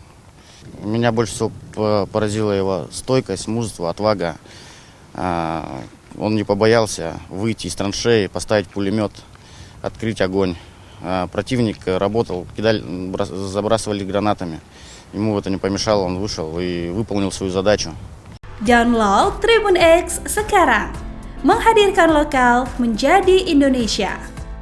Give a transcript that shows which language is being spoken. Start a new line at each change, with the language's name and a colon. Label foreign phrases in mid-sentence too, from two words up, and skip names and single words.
Russian: Меня больше всего поразила его стойкость, мужество, отвага. Он не побоялся выйти из траншеи, поставить пулемет, открыть огонь. Противник работал, забрасывали гранатами. Ему это не помешало, он вышел и выполнил свою задачу.
Indonesian: Download Tribun X sekarang, menghadirkan lokal menjadi Indonesia.